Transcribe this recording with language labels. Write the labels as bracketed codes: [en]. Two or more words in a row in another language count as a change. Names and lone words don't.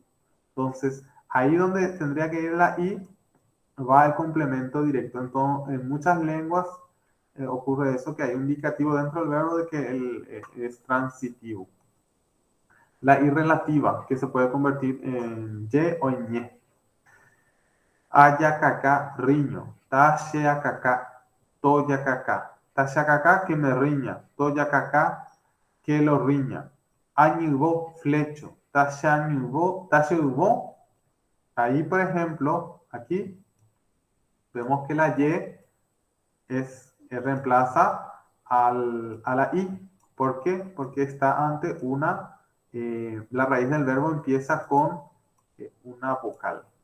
[es] Entonces, ahí donde tendría que ir la I, va el complemento directo. Entonces, en muchas lenguas ocurre eso, que hay un indicativo dentro del verbo de que es transitivo. La irrelativa, que se puede convertir en ye o en ñe. [gn] Ayacacá, riño. Tasheacacá, toyacacá. Tasheacacá, [es] que me riña. Toyacacá, que lo riña. [gn] Añubo, flecho. Tasheubó. [es] Ahí, por ejemplo, aquí vemos que la Y reemplaza a la I. ¿Por qué? Porque está ante la raíz del verbo empieza con una vocal.